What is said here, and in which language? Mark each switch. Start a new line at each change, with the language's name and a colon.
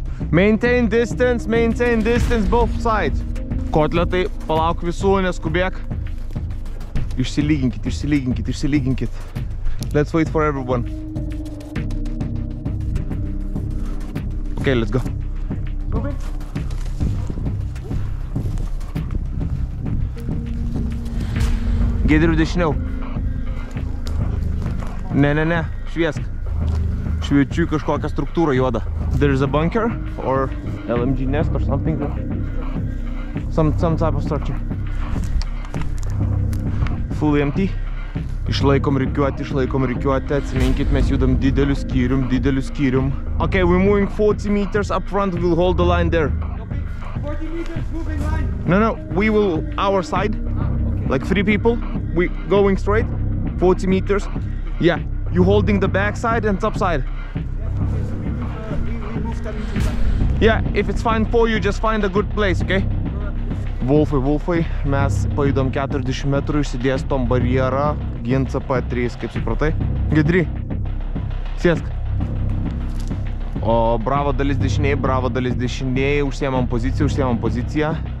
English: Maintain distance both sides.
Lithuanian: Kotletai, palauk visų, neskubėk. Išsilyginkit.
English: Let's wait for everyone. Okay, let's go.
Lithuanian: Giedriu dešiniau. Ne, šviesk. Šviečiu kažkokią struktūrą juodą.
English: There's a bunker or LMG nest or something. Some type of structure. Fully empty.
Lithuanian: Išlaikom rikiuotę, atsiminkit, mes judam dideliu skyrium.
English: Okay, we're moving 40 meters up front, we'll hold the line there. 40 meters moving line? No, we will, our side, like 3 people, we going straight, 40 meters. Yeah, you holding the back side and top side. We move 10 meters back. Yeah, if it's fine for you, just find a good place, okay?
Lithuanian: Wolfai, mes pajudom 40 metrų, išsidėstom barjerą, gint CP3, kaip supratai? Gidri, sėsk. O bravo dalis dešiniai, užsiemam poziciją.